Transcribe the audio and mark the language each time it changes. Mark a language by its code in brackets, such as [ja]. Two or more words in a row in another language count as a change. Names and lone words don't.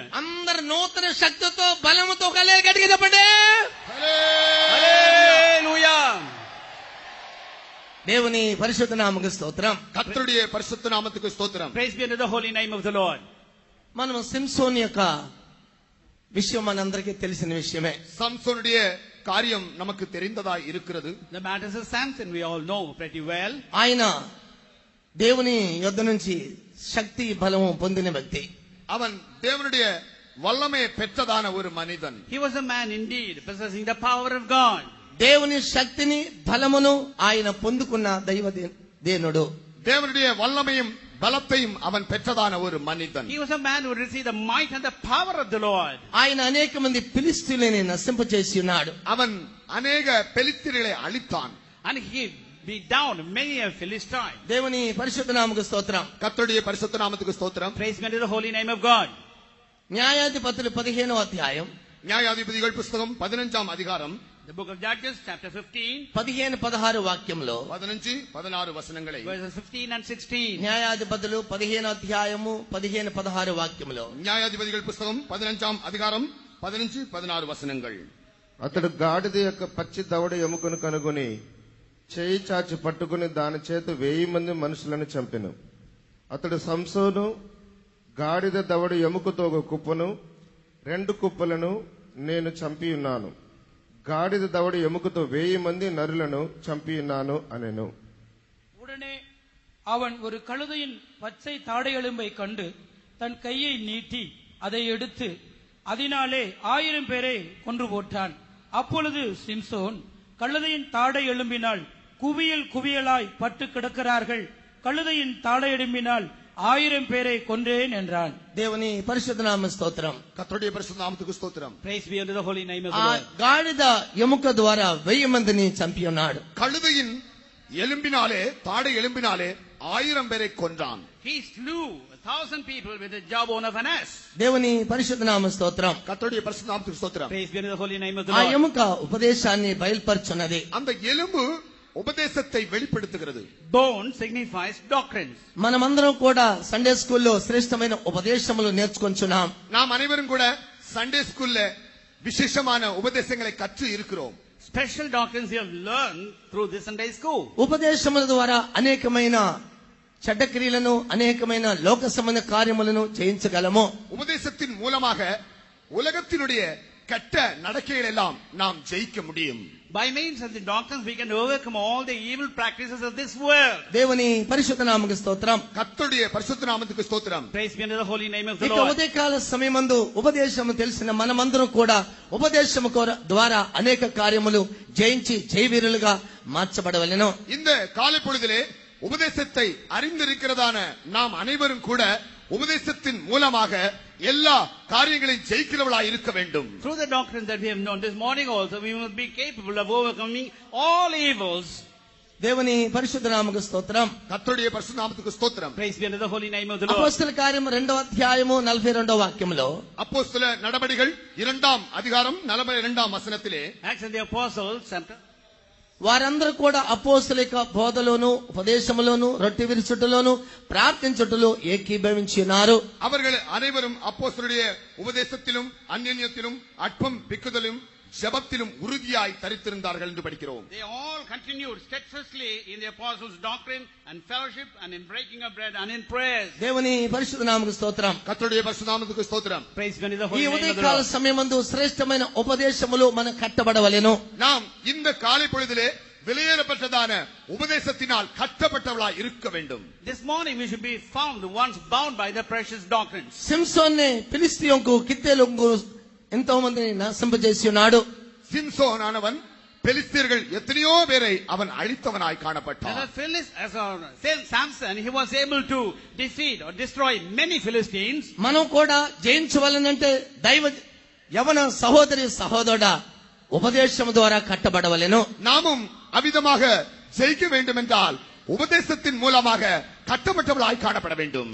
[te] అందరు నూతన శక్తితో బలముతో హల్లెలూయా గట్టిగా చెప్పండి. Hallelujah. దేవుని పరిశుద్ధ నామముకు స్తోత్రం. [ta] கர்த்தருடைய பரிசுத்த நாமத்துக்கு ஸ்தோத்திரம். [en] Praise be unto the holy name of the Lord. [te] మనం సింసోన్ యొక్క విషయం మనందరికీ తెలిసిన విషయమే. [ta] சம்சோனுடைய காரியம் நமக்கு தெரிந்ததாய் இருக்கிறது. [en] The matters of Samson we all know pretty well. [te] ఆయన దేవుని యొద్ద నుంచి శక్తి బలము పొందిన వ్యక్తి. [ta] அவன் தேவனுடைய வல்லமையை பெற்றதான ஒரு மனிதன். [en] He was a man indeed, possessing the power of God. [te] దేవుని శక్తిని బలమును ఆయన పొందుకున్న దైవదేనుడు. [ta] தேவனுடைய வல்லமையும் பலத்தையும் அவன் பெற்றதான ஒரு மனிதன். [en] He was a man who received the might and the power of the Lord. [te] ఆయన అనేక మంది ఫిలిష్తీయులని నశింపచేసి ఉన్నాడు. [ta] அவன் அநேக பெலிஸ்தீனை அழித்தான். [en] And he beat down many a Philistine. [te] దేవుని పరిశుద్ధ నామముకు స్తోత్రం. [ta] கர்த்தருடைய பரிசுத்த நாமத்துக்கு ஸ்தோத்திரம். [en] Praise be unto the holy name of God. [te] న్యాయాధిపతులు 15వ అధ్యాయం [ta] நியாயாதிபதிகள் புத்தகம் 15ஆம் அதிகாரம் [en] The book of Judges, chapter 15, [te] 15-16 వాక్యంలో [ta] 15-16 వచనங்களை [en] verses 15 and 16. [te] న్యాయాధిపతులు 15వ అధ్యాయము 15-16 వాక్యంలో [ta] நியாயாதிபதிகள் புத்தகம் 15ஆம் அதிகாரம் 15-16 వచనங்கள். [te] అతడు గాడిద యొక్క పచ్చి దవడ ఎముకను కనుగొని చేయి చాచి పట్టుకుని దాని చేత 1000 మంది మనుషులను చంపెను. అతడు సంసోను గాడిద దవడ ఎముకతో ఒక కుప్పను 2 కుప్పలను నేను చంపియున్నాను. గాడిద దవడ ఎముకతో 1000 మంది నరులను చంపియున్నాను అనెను. [ta] உடனே அவன் ஒரு கழுதையின் பச்சை தாடை எலும்பை கண்டு தன் கையை நீட்டி அதை எடுத்து அதனாலே 1000 பேரை கொன்று போட்டான். அப்பொழுது சிம்சோன், கழுதையின் தாடை எலும்பினால் குவியல் குவியலாய் பட்டு கிடக்கிறார்கள், கழுதையின் தாடை எலும்பினால் 1000 பேரை கொன்றேன் என்றான். [te] దేవుని పరిశుద్ధ నామ స్తోత్రం. [ta] கர்த்தருடைய பரிசுத்த நாமத்துக்கு ஸ்தோத்திரம். [en] Praise be unto the holy name of the ఆ Lord. [te] గాడిద ఎముక ద్వారా 1000 మందిని చంపి ఉన్నాడు. [ta] கழுதையின் எலும்பினாலே தாடை எலும்பினாலே 1000 பேரை கொன்றான். [en] He slew 1,000 people with the jawbone of an ass. [te] దేవుని పరిశుద్ధ నామ స్తోత్రం. [ta] கர்த்தருடைய பரிசுத்த நாமத்துக்கு ஸ்தோத்திரம். [en] Praise be unto the holy name of the ఆ Lord. [te] ఎముక ఉపదేశాన్ని బయలుపరుచున్నది. [ta] அந்த எலும்பு உபதேசத்தை வெளிப்படுத்துகிறது. [en] Bone signifies doctrines. [te] మనమందరం కూడా [en] Sunday school [te] శ్రేష్టమైన ఉపదేశములు నేర్చుకొంచున్నాం. [ta] நாம் அனைவரும் கூட [en] Sunday school [ta] விசேஷமான உபதேசங்களை கற்று இருக்கிறோம். [en] Special doctrines you have learned through this Sunday school. [te] ఉపదేశముల ద్వారా అనేకమైన చెడ్డ క్రియలను అనేకమైన లోక సంబంధ కార్యములను చేయించగలము. [ta] உபதேசத்தின் மூலமாக உலகத்தினுடைய கெட்ட நடக்கைகள் எல்லாம் நாம் ஜெயிக்க முடியும். [en] By means of the doctrines we can overcome all the evil practices of this world. [te] దేవుని పరిశుద్ధ నామముకు స్తోత్రం. [ta] கர்த்தருடைய பரிசுத்த நாமத்துக்கு ஸ்தோத்திரம். [en] Praise be unto the holy name of the ఇక Lord. [te] ఉదయకాల సమయమందు ఉపదేశము తెలిసిన మనమందరం కూడా ఉపదేశము ద్వారా అనేక కార్యములు జయించి జయవీరులుగా మార్చబడవలెను. [ta] இந்த காலை பொழுதிலே உபதேசத்தை அறிந்திருக்கிறதான நாம் அனைவரும் கூட உபதேசத்தின் மூலமாக எல்லா காரியங்களையும் ஜெயிக்கிறவளாய் இருக்க வேண்டும். [en] Through the doctrine that we have known this morning also, we must be capable of overcoming all evils. [te] దేవుని పరిశుద్ధ నామముకు స్తోత్రం. [ta] கர்த்தருடைய பரிசுத்த நாமத்துக்கு ஸ்தோத்திரம். [en] Praise be unto the holy name of the Lord. [te] అపోస్తల కార్యము 2వ అధ్యాయము 42వ వాక్యములో [ta] அப்போஸ்தல நடபடிகள் 2ஆம் அதிகாரம் 42ஆம் వచనத்திலே [en] Acts of the Apostles, chapter [te] వారందరూ కూడా అపోస్తల యొక్క బోధలోను ఉపదేశములోను రొట్టె విరుచుటలోను ప్రార్థించుటలో ఏకీభవించినారు. [ta] அவர்கள் அனைவரும் அப்போஸ்தலருடைய உபதேசத்திலும் அந்யோன்யத்திலும் அற்பம் பிக்குதலும் ஜெபத்திலும் உறுதியாய் தரித்திருந்தார்கள் என்று படிக்கிறோம். [en] they all continued steadfastly in the apostles' doctrine and fellowship and in breaking of bread and in prayers. [te] దేవుని పరిశుద్ధ నామముకు స్తోత్రం. [ta] கர்த்தருடைய பரிசுத்த நாமத்துக்கு ஸ்தோத்திரம். [en] Praise be unto the ఈ holy name of the ఉదయకాల Lord. [te] సమయమందు శ్రేష్టమైన ఉపదేశములు మనం కట్టబడవలెను. [ta] நாம் இந்த காலை பொழுதிலே வெளியேறப்பட்டதான உபதேசத்தினால் கட்டப்பட்டவளாய் இருக்க வேண்டும். [en] This morning we should be found once bound by the precious doctrines. [te] సింసోన్ని ఫిలిష్తీయులకు కిత్తేలకు ఎంతో మందిని నశింపజేసి ఉన్నాడు. [ta] சிம்சோன் ஆனவன் பெலிஸ்தீர்கள் எத்தனையோ பேரை அவன் அழித்தவனாய் காணப்பட்டான். [en] As Samson, he was able to defeat or destroy many Philistines. [te] మనం కూడా జయించవలనంటే దైవ యవన సహోదరి సహోదరుడా ఉపదేశం ద్వారా కట్టబడవలెను. [ta] நாமும் அவிதமாக ஜெயிக்க வேண்டும் என்றால் உபதேசத்தின் மூலமாக கட்டப்பட்டவளாய் காணப்பட வேண்டும்.